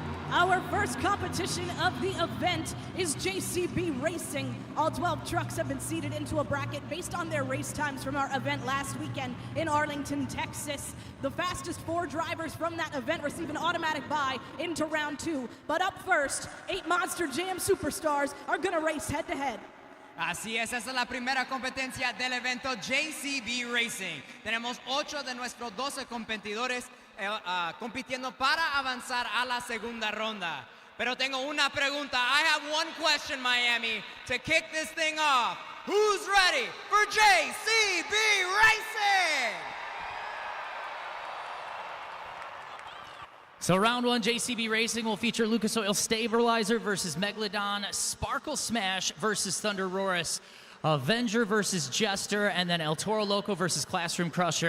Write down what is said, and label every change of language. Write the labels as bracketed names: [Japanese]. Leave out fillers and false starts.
[English] Our first competition of the event is JCB Racing. All 12 trucks have been seated into a bracket based on their race times from our event last weekend in Arlington, Texas. The fastest 4 drivers from that event receive an automatic bye into round 2. But up first, 8 Monster Jam superstars are gonna race head-to-head. [Spanish] Así es, esa es la primera competencia del evento JCB Racing. Tenemos 8 de nuestros 12 competidores compitiendo para avanzar a la segunda ronda. Pero tengo una pregunta. [English] I have one question, Miami, to kick this thing off. Who's ready for JCB Racing? So round 1 JCB Racing will feature Lucas Oil Stabilizer versus Megalodon, Sparkle Smash versus Thunder Roarus, Avenger versus Jester, and then El Toro Loco versus Classroom Crusher.